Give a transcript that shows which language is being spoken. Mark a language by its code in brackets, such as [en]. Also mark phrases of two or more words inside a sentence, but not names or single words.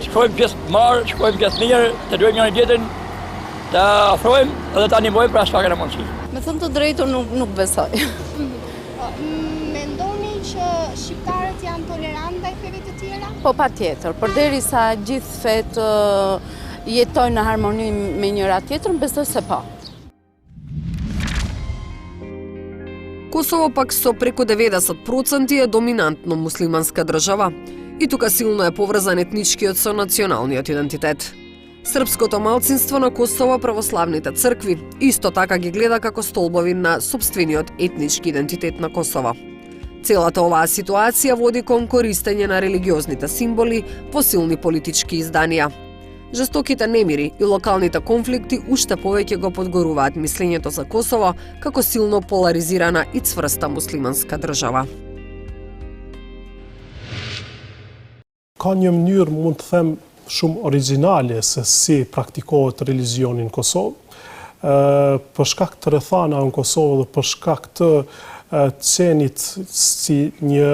[sq] Shkojmë gjithë marrë, shkojmë gjithë mirë, të duhet njëri tjetrin, të afrojmë edhe të animojmë pra s'ka kena mundësi. Me thënë të drejtën nuk besoj. Mendoni që shqiptarët janë tolerantë ndaj feve të tjera? Po patjetër, përderisa gjithë fetë jetojnë në harmoni me njëra tjetrën, besoj se po. [mk] Косово пак со преку 90% е доминантно муслиманска држава и тука силно е поврзан етничкиот со националниот идентитет. Српското малцинство на Косово, православните цркви, исто така ги гледа како столбови на сопствениот етнички идентитет на Косово. Целата оваа ситуација води кон користење на религиозните символи во силни политички изданија. Жестоките немири и локалните конфликти уште повеќе го подгоруваат мислењето за Косово како силно поларизирана и цврста муслиманска држава. [sq] Ka një mënyrë, mund të them, shumë origjinale se si praktikohet religioni në Kosovë. Për shkak të rrethana në Kosovë dhe për shkak të qenit si një